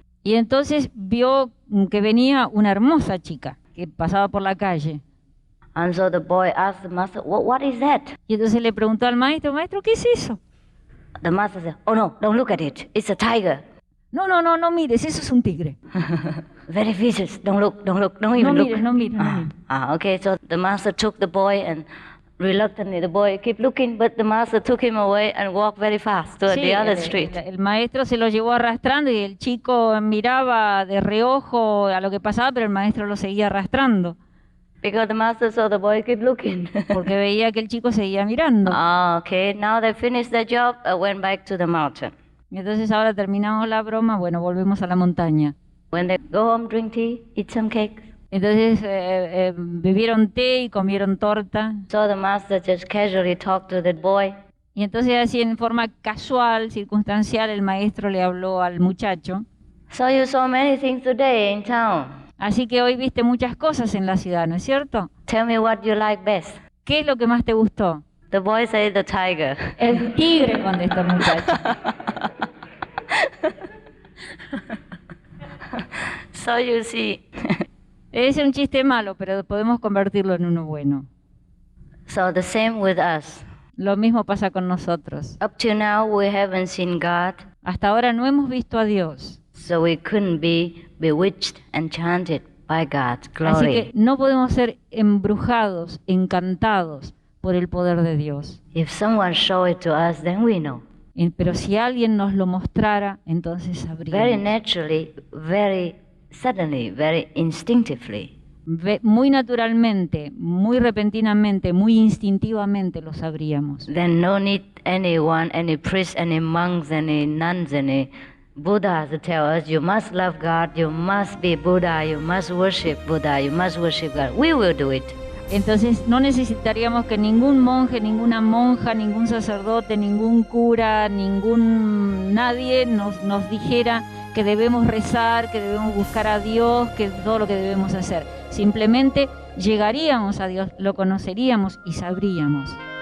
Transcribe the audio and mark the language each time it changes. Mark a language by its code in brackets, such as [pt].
[es] Y entonces vio que venía una hermosa chica que pasaba por la calle. [en] And so the boy asked the master, what is that? [es] Y entonces le preguntó al maestro, maestro, ¿qué es eso? [en] The master said, oh no, don't look at it. It's a tiger. [es] No mires, eso es un tigre. [en] Very vicious. Don't look, don't even look. [es] No mires. [en] Okay, so the master took the boy and reluctantly the boy kept looking, but the master took him away and walked very fast to [es] Sí, [en] the other street. [es] El maestro se lo llevó arrastrando y el chico miraba de reojo a lo que pasaba, pero el maestro lo seguía arrastrando. [en] Because the master saw the boy keep looking. [es] Porque veía que el chico seguía mirando. [en] Okay, now they finished the job, went back to the mountain. [es] Y entonces ahora terminamos la broma, bueno, volvemos a la montaña. [en] When they go home, drink tea, eat some cakes. [es] Entonces bebieron té y comieron torta. [en] So the master just casually talked to the boy. [es] Y entonces así en forma casual, circunstancial, el maestro le habló al muchacho. [en] So you saw many things today in town. [es] Así que hoy viste muchas cosas en la ciudad, ¿no es cierto? [en] Tell me what you like best. [es] ¿Qué es lo que más te gustó? [en] The boy said the tiger. [es] El tigre, contestó el muchacho. [en] So you see. [es] Es un chiste malo, pero podemos convertirlo en uno bueno. [en] So the same with us. [es] Lo mismo pasa con nosotros. [en] Up to now we haven't seen God. [es] Hasta ahora no hemos visto a Dios. [en] So we couldn't be bewitched, enchanted by God's [es] Así [en] glory. [es] que no podemos ser embrujados, encantados por el poder de Dios. [en] If someone show it to us, then we know. [es] Pero si alguien nos lo mostrara, entonces [en] Very [es] sabríamos. [en] naturally, very suddenly, very instinctively. [es] Muy naturalmente, muy repentinamente, muy instintivamente lo sabríamos. [en] Then no need anyone, any priest, any monks, any nuns, any Buddhas to tell us, you must love God, you must be Buddha, you must worship Buddha, you must worship God. We will do it. [es] Entonces no necesitaríamos que ningún monje, ninguna monja, ningún sacerdote, ningún cura, nadie nos dijera que debemos rezar, que debemos buscar a Dios, que todo lo que debemos hacer. Simplemente llegaríamos a Dios, lo conoceríamos y sabríamos.